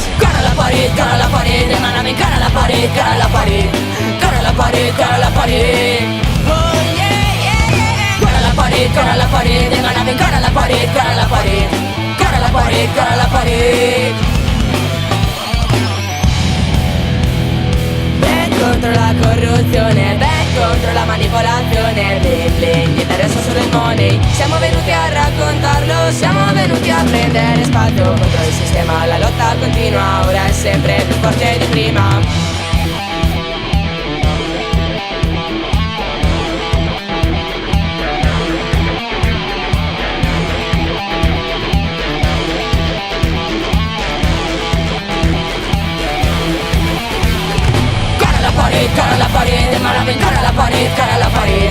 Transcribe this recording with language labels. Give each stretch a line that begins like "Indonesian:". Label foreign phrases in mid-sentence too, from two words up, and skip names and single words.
Catalan: Cara a la paret, demanaven cara a la paret, cara a la paret. Cara a la paret, cara a la paret.
English: Oh yeah.
Catalan: Cara a la paret, demanaven cara a la paret, cara a la paret. Cara a la paret, cara a la paret.
Italian: Ven contro la corruzione, ven contro la manipolazione. L'interesse solo il money. Siamo venuti a raccontarlo, siamo venuti a prendere spazio contro il sistema. La lotta continua, ora è sempre più forte di prima.
Catalan: Cara a la pared, demanaven cara a la pared, cara a la pared.